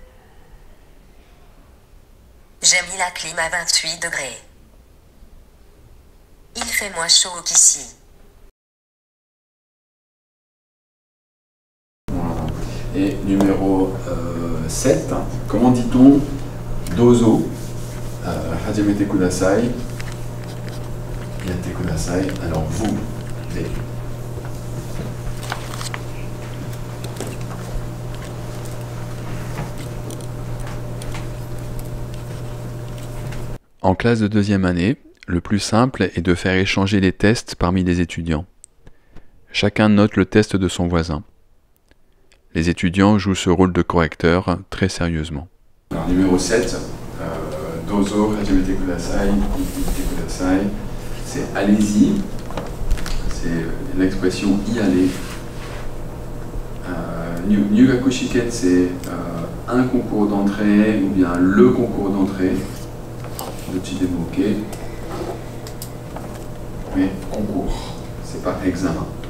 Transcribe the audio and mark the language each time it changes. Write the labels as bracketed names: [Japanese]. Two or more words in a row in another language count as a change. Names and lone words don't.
[French] J'ai mis la clim à 28 degrés. Il fait moins chaud qu'ici. Voilà. Et numéro 7, comment dit-on [Japanese] どうぞ、始めてください、やってください, [French] alors vous, les. En classe de deuxième année, le plus simple est de faire échanger les tests parmi les étudiants. Chacun note le test de son voisin. Les étudiants jouent ce rôle de correcteur très sérieusement. Alors, numéro 7, [Japanese] どうぞ、始めてください、やってください, [French] c'est allez-y, c'est l'expression y aller. [Japanese] 入学試験, [French] c'est un concours d'entrée ou bien le concours d'entrée. Le petit démoqué, mais concours, c'est pas examen.